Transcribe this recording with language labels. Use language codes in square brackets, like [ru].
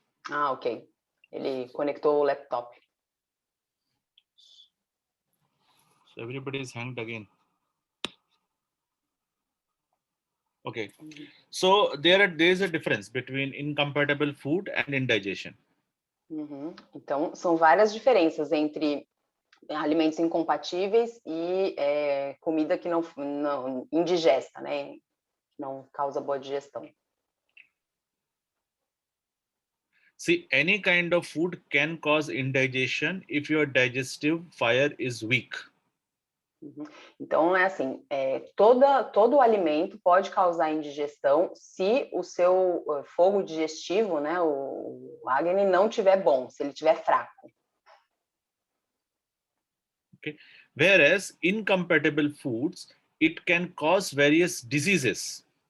[pt] Ah, ok. Ele conectou o laptop. [en] So everybody is hanged again. Okay. So there is a difference between incompatible food and indigestion. Uhum. [pt] Então, são várias diferenças entre alimentos incompatíveis e comida que não indigesta, né? Não causa boa digestão. [en] See, any kind of food can cause indigestion if your digestive fire is weak. Uhum. [pt] Então, é assim, todo alimento pode causar indigestão se o seu fogo digestivo, né, o Agni, não estiver bom, se ele estiver fraco. [en] Okay. Whereas incompatible foods, it can cause various diseases.